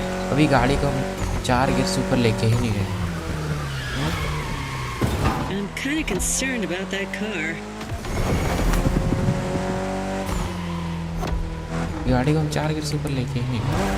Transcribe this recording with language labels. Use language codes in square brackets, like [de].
[hi] अभी गाड़ी को हम 4 गियर से ऊपर लेके ही नहीं गए। [en] I'm kind of concerned about that car. [hi] गाड़ी को हम 4 गियर से ऊपर लेके ही नहीं गए।